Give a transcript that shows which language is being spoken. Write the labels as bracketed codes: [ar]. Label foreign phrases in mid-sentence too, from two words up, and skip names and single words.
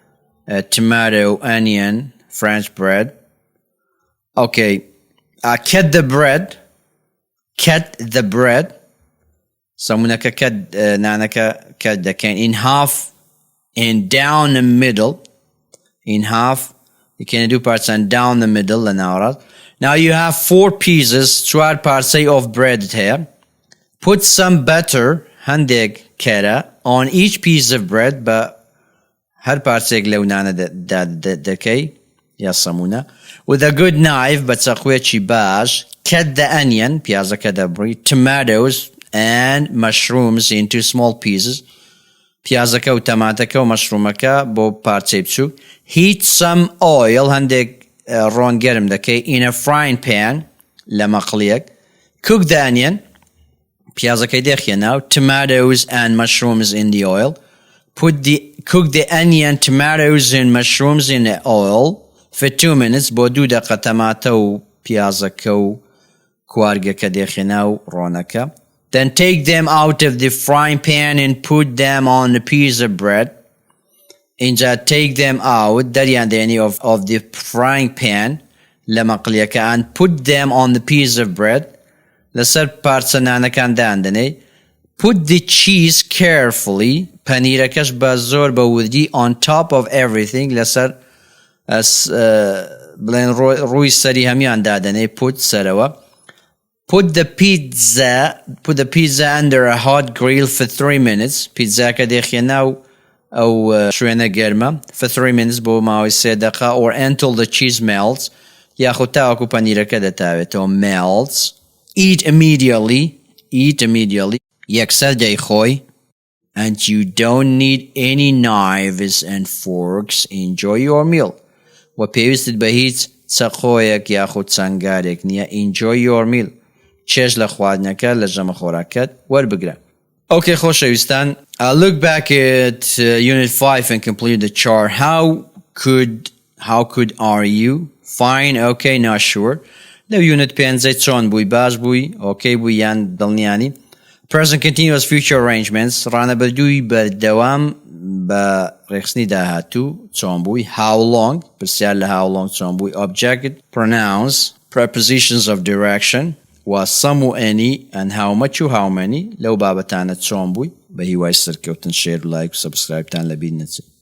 [en] tomato onion French bread. Okay, cut the bread [ckb] سەمونەکە کەت نانەکە کەت دەکەین [en] in half and down the middle. in half [ckb] دەکەینە دوو پارچە [en] and down the middle [ckb] لە ناوەڕاست. [en] now you have 4 pieces 4 پارچەی of bread هەیە. put some butter [ckb] هەندێک کەرە [en] on each piece of bread [ckb] بە هەر پارچێک لەو نانە دەکەی یا سەمونە. [en] with a good knife [ckb] بە چەقوێکی باش. [en] cut the onion [ckb] پیازەکە دەبڕی. [en] tomatoes and mushrooms into small pieces. [ckb] پیازەکە و تەماتەکە و مەشرومەکە بۆ پارچەی بچووک. [en] heat some oil [ckb] هەندێک ڕۆن گەرم دەکەی [en] in a frying pan [ckb] لە مەقڵیەک. [en] cook the onion [ckb] پیازەکەی دەخێناو. [en] tomatoes and mushrooms in the oil. cook the onion tomatoes and mushrooms in the oil for 2 minutes [ckb] بۆ 2 دقە تەماتە و پیازەکە و کوارگەکە دەخێناو ڕۆنەکە. [en] then take them out of the frying pan and put them on a piece of bread. اینجا take them out [ckb] دەریان دێنی [en] of the frying pan [ckb] لە مەقڵیەکە [en] and put them on the piece of bread [ckb] لەسەر پارچە نانەکان داندنێ. [en] put the cheese carefully [ckb] پەنیرەکەش بە زۆر بە وردی [en] on top of everything [ckb] لەسەر بڵێن ڕووی سەری هەمیان دادنێ. put سەرەوە. [en] put the pizza under a hot grill for 3 minutes. [ckb] پیتزاکە دەخێناو ئەو شوێنە گەرمە [en] for 3 minutes [ckb] بۆ ماوەی 3 دقە [en] or until the cheese melts [ckb] یاخود تاوەکو پەنیرەکە دەتاوێتەوە melts. [en] Eat immediately [ckb] یەکسەر دەیخۆی. [en] And you don't need any knives and forks. Enjoy your meal. [ckb] و پێویستت بە هیچ چەقۆیەک یاخود چەنگارێک نییە. [en] Enjoy your meal. [ckb] چێژ لە خواردنەکە لە ژەمە خۆراکەت وەربگرە. Okay, خۆشەویستان. [en] Look back at Unit 5 and complete the chart. How could are you? Fine, okay, not sure. [ckb] لەو Unit 5 چۆن بووی؟ باش بووی؟ Okay بووی یان دڵنیانی؟ [en] Present continuous future arrangements [ckb] ڕانەبەردووی بەردەوام بە ڕێخستنی داهاتوو چۆن بووی؟ [en] How long [ckb] پرسیار لە [en] how long [ckb] چۆن بووی؟ [en] Object, pronouns, prepositions of direction و some و any and how much و how many [ckb] لەو بابەتانە چۆن بووی؟ بە هیوای سەرکەوتن شێر و لایک و سەبسکرایبتان لەبیر نەچێت.